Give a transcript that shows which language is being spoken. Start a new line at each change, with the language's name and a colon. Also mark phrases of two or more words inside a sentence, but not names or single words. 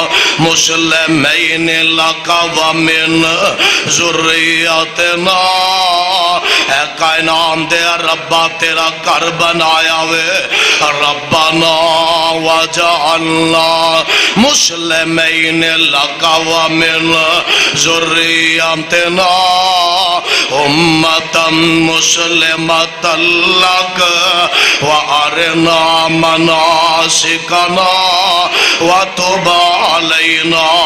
Arabic: مسلمین لک ومن ذریتنا
Punjabi: اے کائنات دے ربا تیرا گھر بنایا وے
Arabic: ربنا وجعلنا مسلمین لک ومن ذریتنا امتا مسلمتا لک وارنا مناسکنا وتب علینا